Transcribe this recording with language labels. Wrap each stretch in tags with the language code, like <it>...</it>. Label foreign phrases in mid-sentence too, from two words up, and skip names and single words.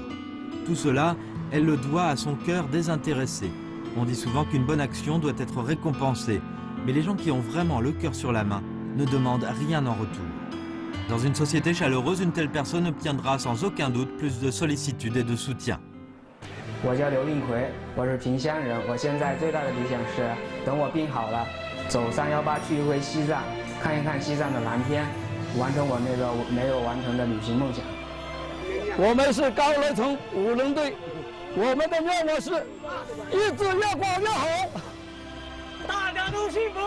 <fr>Tout cela, elle le doit à son cœur désintéressé. On dit souvent qu'une bonne action doit être récompensée, mais les gens qui ont vraiment le cœur sur la main ne demandent rien en retour. Dans une société chaleureuse, une telle personne obtiendra sans aucun doute plus de sollicitude et de soutien.</fr> <zh>我叫刘令奎，我是萍乡人。我现在最大的理想是，等我病好了，走318去一回西藏，看一看西藏的蓝天，完成我那个没有完成的旅行梦想。我们是高乐城5人队，我们的愿望是日子越过越好，大家都幸福。</zh>